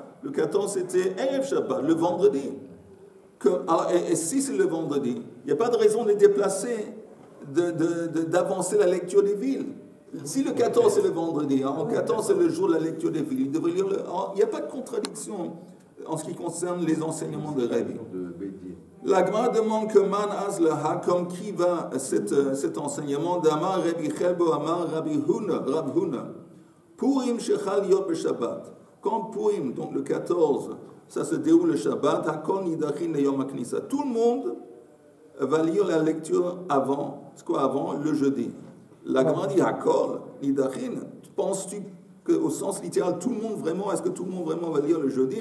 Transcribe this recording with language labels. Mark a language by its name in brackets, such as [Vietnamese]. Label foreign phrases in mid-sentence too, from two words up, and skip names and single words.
[French] Le 14, c'était [Hebrew] ערב שבת, [French] le vendredi. Et si c'est le vendredi, il n'y a pas de raison de déplacer, d'avancer la lecture des villes. Si le 14 c'est le vendredi, le 14 c'est le jour de la lecture des villes, il devrait lire il n'y a pas de contradiction en ce qui concerne les enseignements de Rabbi. La Gemara demande [Aramaic] כמאן אזלא הא, [French] comme qui va cet enseignement d'Amar Rabbi Chelbo Amar Rabbi Huna. [Hebrew] פורים שחל להיות בשבת. [French] Quand Purim, donc le 14, ça se déroule le Shabbat, [Hebrew] הכל נדחין ליום הכניסה. [French] Tout le monde va lire la lecture avant, c'est quoi avant? Le jeudi. La Gemara dit [Hebrew] הכל נדחין. [French] Penses-tu qu'au sens littéral, tout le monde vraiment, est-ce que tout le monde vraiment va lire le jeudi?